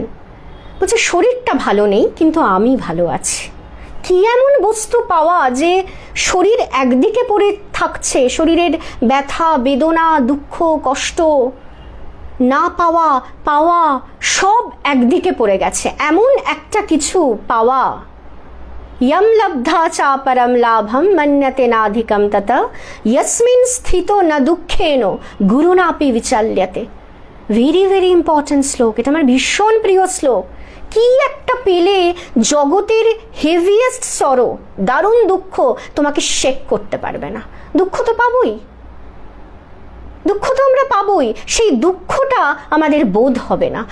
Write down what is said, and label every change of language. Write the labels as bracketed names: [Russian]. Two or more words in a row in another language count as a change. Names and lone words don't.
[Bangla] বলছে শরীরটা ভালো নেই কিন্তু আমি ভালো আছি। কি এমন বস্তু পাওয়া যে শরীর একদিকে পড়ে থাকছে, শরীরের ব্যথা বেদনা দুঃখ কষ্ট না পাওয়া পাওয়া সব একদিকে পড়ে গেছে, এমন একটা কিছু পাওয়া। [Sanskrit] यम लब्धा चापरम लाभम मन्यते नाधिकम तथा यस्मिन स्थितो न दुःखेनो गुरुनापि विचाल्यते। [English] very very important [Bangla] শ্লোক, এটা আমার ভীষণ প্রিয় শ্লোক। কি একটা পেলে জগতের [English] heaviest sorrow, [Bangla] দারুণ দুঃখ তোমাকে শেক করতে পারবে না। দুঃখ তো পাবোই, দুঃখ তো আমরা পাবোই, সেই দুঃখটা আমাদের বোধ হবে না।